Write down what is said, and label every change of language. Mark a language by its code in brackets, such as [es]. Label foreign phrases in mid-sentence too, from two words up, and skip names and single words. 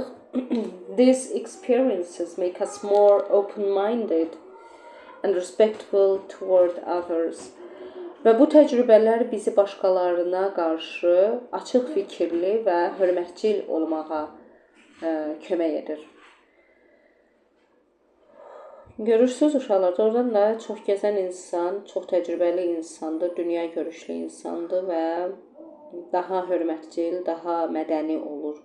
[en] These experiences make us more open-minded and respectful toward others. [az] Və bu təcrübələr bizi başqalarına qarşı açıq fikirli və hörmətcil olmağa kömək edir. Görürsünüz uşaqlar, oradan da çox gəzən insan, çox təcrübəli insandır, dünya görüşlü insandır və daha hörmətcil, daha mədəni olur.